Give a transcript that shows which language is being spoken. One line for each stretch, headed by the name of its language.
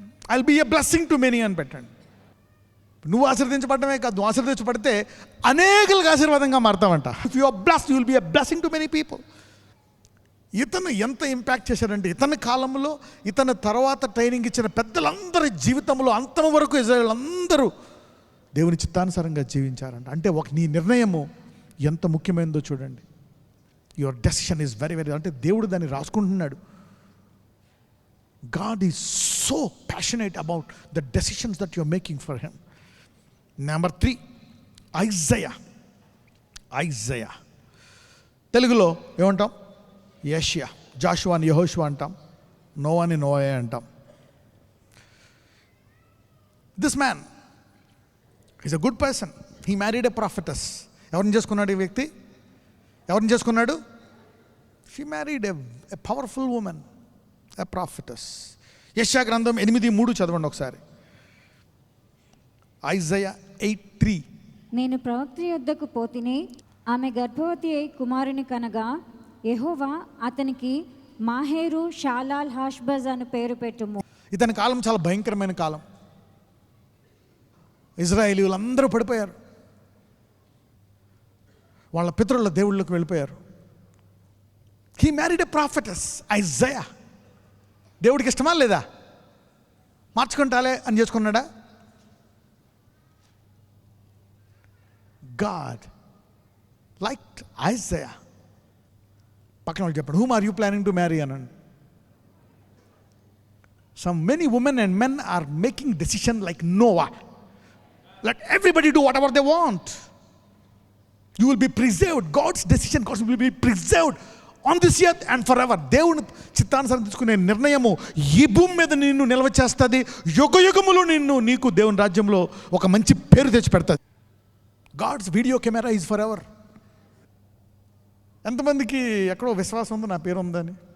English: I'll be a blessing to many
Telugu: అని పెట్టండి. నువ్వు ఆశీర్వదించబడమే కాదు, నువ్వు ఆశీర్వదించబడితే అనేకులకు ఆశీర్వాదంగా మారుతావంట.
English: If you are blessed you will be a blessing to many people.
Telugu: ఇతను ఎంత ఇంపాక్ట్ చేశాడంటే ఇతని కాలంలో ఇతని తర్వాత ట్రైనింగ్ ఇచ్చిన పెద్దలందరి జీవితంలో అంతం వరకు ఇజ్రాయేల్ అందరూ దేవుని చిత్తానుసారంగా జీవించారంట. అంటే నీ నిర్ణయము ఎంత ముఖ్యమైనదో చూడండి.
English: your decision is very very,
Telugu: అంటే దేవుడు దాన్ని రాసుకుంటున్నాడు.
English: God is so passionate about the decisions that you are making for him. Number 3, Isaiah.
Telugu: తెలుగులో ఏమంటాం? యెషయా. జాషువాని యెహోషువ అంటాం, నోవాని నోయా అంటాం.
English: This man is a good person. He married a prophetess.
Telugu: ఎవరిని చేసుకున్నాడు ఈ వ్యక్తి? ఎవరిని చేసుకున్నాడు?
English: She married a powerful woman, a prophetess.
Telugu: యెషయా గ్రంథం 8:3 చదవండి ఒకసారి.
English: Isaiah 8:3.
Telugu: నేను ప్రవక్త యొద్దకు పోతిని, ఆమె గర్భవతి అయి కుమారుని కనగా యెహోవా అతనికి మాహేరు షాలాల్ హాష్బజ్ అని పేరు పెట్టుము. ఇతని కాలం చాలా భయంకరమైన కాలం. ఇజ్రాయేలీయులందరూ పడిపోయారు, వాళ్ళ పితరుల దేవుళ్ళకు వెళ్ళిపోయారు.
English: He married a prophetess, Isaiah.
Telugu: దేవుడికి ఇష్టమా లేదా? మార్చుకుంటాలే అని చేసుకున్నాడా?
English: God liked Isaiah.
Telugu: పక్కన వాళ్ళు చెప్పండి,
English: whom are you planning to marry
Telugu: అనండి.
English: Many women and men are making decision like Noah. Let everybody do whatever they want. You will be preserved. God's decision will be preserved on this earth and forever.
Telugu: దేవుని చిత్తానుసారం తీసుకునే నిర్ణయము ఈ భూమి మీద నిన్ను నిల్వ చేస్తుంది. యుగయుగములు నీకు దేవుని రాజ్యంలో ఒక మంచి పేరు తెచ్చి పెడతాది.
English: God's video camera is forever.
Telugu: ఎంతమందికి ఎక్కడో విశ్వాసం ఉంది నా పేరు ఉందని?